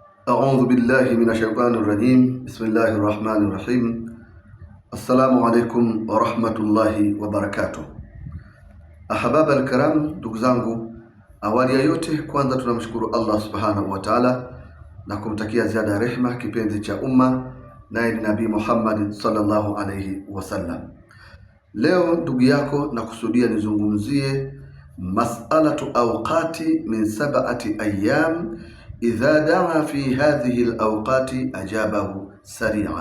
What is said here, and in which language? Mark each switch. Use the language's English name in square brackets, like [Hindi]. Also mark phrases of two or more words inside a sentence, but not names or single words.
[Arabic] أعوذ بالله من الشيطان الرجيم. بسم الله الرحمن الرحيم. السلام عليكم ورحمة الله وبركاته. أحباب الكرام, [Swahili] ndugu zangu, awali ya yote kwanza tunamshukuru Allah [Arabic] سبحانه وتعالى [Swahili] na kumtakia ziada ya rehema kipenzi cha umma naye ni Nabii Muhammad [Arabic] صلى الله عليه وسلم. [Swahili] Leo ndugu yako na kusudia nizungumzie [Arabic] مسألة أوقات من سبعة أيام إذا دعا في هذه الأوقات أجابه سريعا.